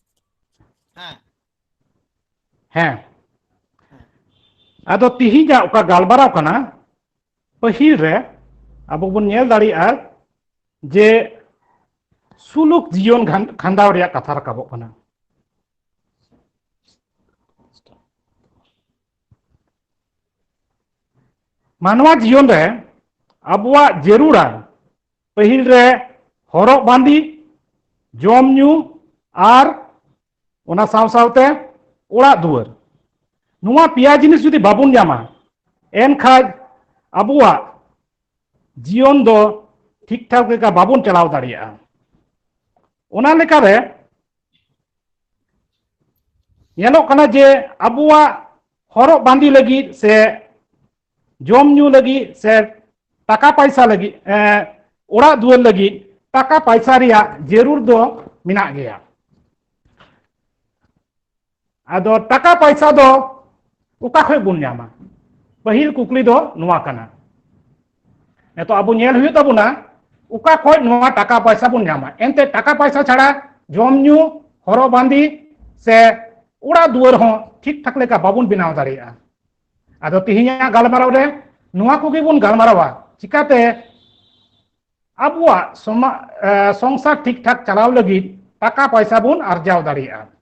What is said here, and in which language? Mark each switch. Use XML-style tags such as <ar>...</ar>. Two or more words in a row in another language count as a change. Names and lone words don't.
<sat>हैं आदो तिहिजा उका गालबाराव कना पहिल रे अब बन नेल दाड़िया जे सुलुक जीवन खांडाव रिया कथा रकाबो कना मानवा जीवन रे अबुआ जरूरा पहिल रे हरक बांदी जम न्यू आर ओना साव सावते ओड़ा दुआर नुआ पिया जिनिस जुदी बाबुन जामा एन खाज अबुआ जीवन दो ठीक ठाक लेका बाबुन चलाव दाड़िया ओना लेका रे येलो कना जे अबुआ हरक बांदी लगी से जम न्यू लगी से टाका पैसा लगी ओड़ा दुआर लगी टाका पैसा रिया जरूर दो मिना गया आदो टाका पैसा दो उका खय बुन न्यामा पहिल कुकली दो नुआ कना नेतो अबु नेल हुयु ताबुना उका खय नुआ टाका पैसा बुन न्यामा एनते टाका पैसा छाड़ा जम न्यू हरो बांदी से ओड़ा दुआर हो ठीक ठाक लेका बाबुन बनाव दाड़िया आदो तिहिना गालमाराव रे नुआ कोगे बुन गालमारावा चिकाते अबुआ संसार ठीक ठाक चलाव लगी टाका पैसा बुन अर्जाव दाड़िया</sat>